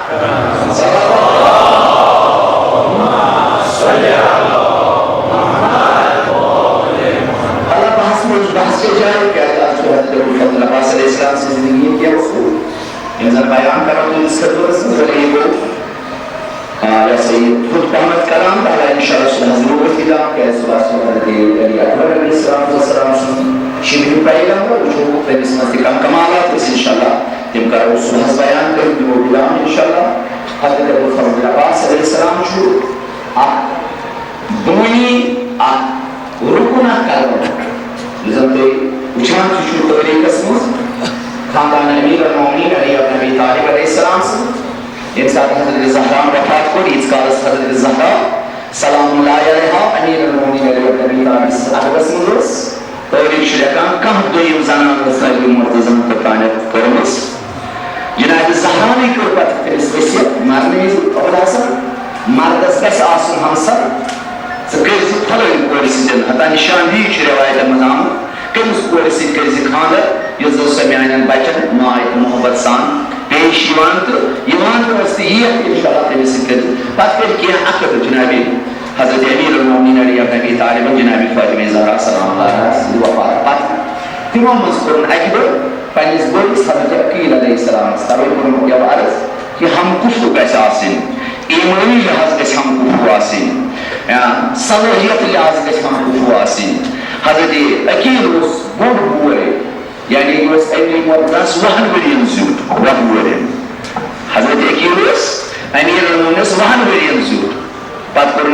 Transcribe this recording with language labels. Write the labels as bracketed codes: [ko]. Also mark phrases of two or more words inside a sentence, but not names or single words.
[ks] اللہ بحث منٛز بحث چھِ جاری کیٛازِ آز چھُ حضرت عباس [ar] علیہ السلام [ks] سٕنٛز زندگی ہٕنٛدۍ کینٛہہ اصوٗل یِم زن بیان کرو تُہٕنٛدِس خدمتس منٛز وۄنۍ یہِ گوٚو یہِ ہسا یہِ خود پہمتھ کران تعالیٰ انشاءاللہ صُبحس ضروٗرت یِدام کیٛازِ صُبحس چھُ حضرت علی اکبر [ar] علیہ السلام [ks] سُنٛد شِبہِ پیغمبر وٕچھو تٔمِس منٛز تہِ کم کمالات ٲسۍ انشاءاللہ تِم کرو صُبحس بیان کٔرِتھ دِمو غلام انشاءاللہ حضرت ابوالفضل عباس [ar] علیہ السلام [ks] چھُ اکھ بٲنی اکھ رُکُن اکھ کرن یُس زن تُہۍ وٕچھان چھُو تٲریٖخس منٛز خاندان أمیٖر المومنیٖن علی ابن ابی طالب [ar] علیہ السلام [ks] سٕنٛز ییٚمہِ ساتہٕ حضرت زہرا وفات کوٚر ییٖتِس کالس حضرت زہرا [ar] سلام اللہ علیہا [ks] أمیٖر المومنیٖن علی ابن ابی طالب سٕنٛزِ عقبس منٛز ٲس تٲریٖخ چھُ لیکھان کانٛہہ دوٚیِم زنان ٲس نہٕ نبی مرتضن توٚتانٮ۪تھ کٔرمٕژ جنابِ زہراہٕے کٔر پتہٕ تٔمِس ؤصیت مرنہٕ وِزِ ابوٗ الحسن مردس گژھِ آسُن ہمسر ژٕ کٔرۍ زِ فلٲنۍ کورِ سۭتۍ حتٰی نِشاندہی چھِ رٮ۪وایتن منٛز آمُت کٔمِس کورِ سۭتۍ کٔرۍ زِ خانٛدر یُس زن سۄ میانٮ۪ن بچن ماے تہٕ محبت سان پیش یِوان تہٕ یِوان تہٕ ٲس تہٕ یِیَکھ انشاءاللہ تٔمِس سۭتۍ کٔرِتھ پتہٕ کٔرۍ کینٛہہ عقد جنابِ حضرت أمیٖر المومنیٖن علی ابن ابی طالبن جنابِ فاطمہ زہرا [ar] سلام اللہ [ks] علیہا سٕنٛدِ وفات پتہٕ تِمو منٛز کوٚرُن اکہِ دۄہ پننِس بٲیِس حضرت عقیٖل [ar] علیہ السلامس [ks] تَوَے کوٚرمُت یَوٕ عرض کہِ ہم کُفر گژھِ آسٕنۍ ایٖمٲنی لحاظ گژھِ ہم کُفر آسٕنۍ صلٲحیت لحاظ گژھِ ہم کُفر آسٕنۍ حضرت عقیٖل اوس بوٚڑ بوے یعنی یہِ اوس أمیٖر مرتضس 20 ؤرین زیُٹھ 20 ؤرین حضرت عقیٖل اوس أمیٖر المومنیٖنس 20 ؤرین زیُٹھ پتہٕ کوٚرُن اکہِ دۄہ